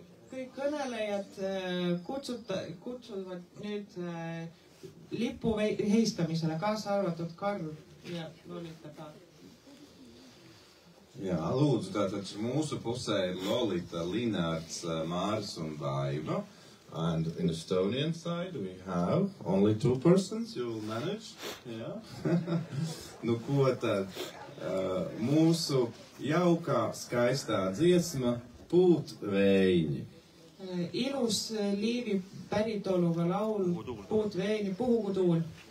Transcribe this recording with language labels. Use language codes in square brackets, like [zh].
[et] Kõik kõnelejad kutsuvad nüüd lipu heistamisele, kaasa arvatud Karl ja Lolita ka. [lv] Jā, lūdzu, tātad mūsu pusē ir Lolita, Linārds, Māris un Vaiva. [en] And in the Estonian side we have only 2 persons, you'll manage. [lv] Jā. Nu ko tad? Mūsu jaukā, skaistā dziesma Puutveini. [et] Ilus Liivi päritoluga laul Puutveini, Puhugu tuul.